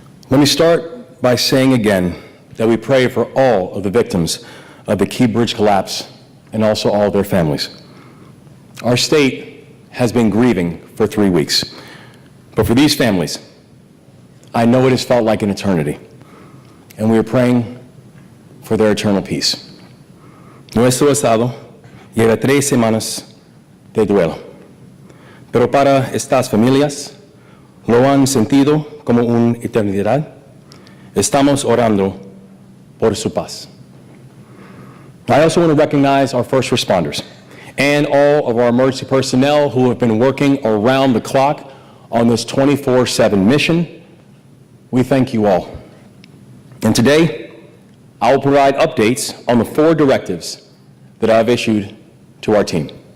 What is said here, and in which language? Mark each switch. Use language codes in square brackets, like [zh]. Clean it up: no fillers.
[en] Let me start by saying again that we pray for all of the victims of the Key Bridge collapse and also all of their families. Our state has been grieving for 3 weeks, but for these families, I know it has felt like an eternity, and we are praying for their eternal peace. [es] Nuestro estado lleva 3 semanas de duelo, pero para estas familias lo han sentido como una eternidad. Estamos orando por su paz. [en] I also want to recognize our first responders and all of our emergency personnel who have been working around the clock on this 24/7 mission. We thank you all. And today, I will provide updates on the 4 directives that I have issued to our team.